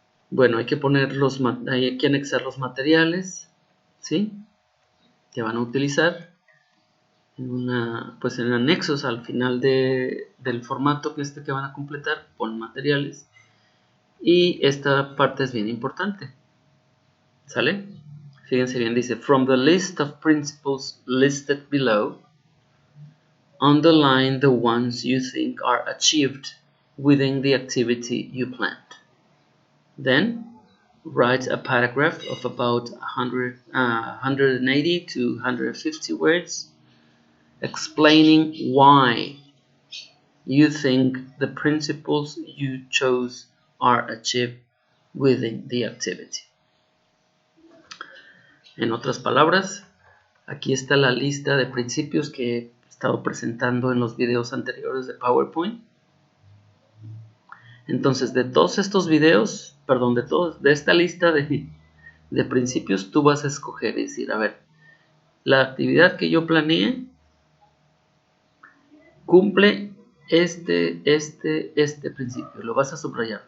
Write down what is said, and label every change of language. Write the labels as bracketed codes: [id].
[es] Bueno, hay que anexar los materiales, ¿sí? Que van a utilizar en anexos al final del formato que van a completar, con materiales. Y esta parte es bien importante, ¿sale? Fíjense bien, dice, [en] from the list of principles listed below, underline the ones you think are achieved within the activity you planned. Then, write a paragraph of about 180 to 150 words explaining why you think the principles you chose are achieved within the activity. [es] En otras palabras, aquí está la lista de principios que he estado presentando en los videos anteriores de PowerPoint. Entonces, de todos estos videos, de esta lista de principios, tú vas a escoger y decir, a ver, la actividad que yo planeé cumple este principio. Lo vas a subrayar.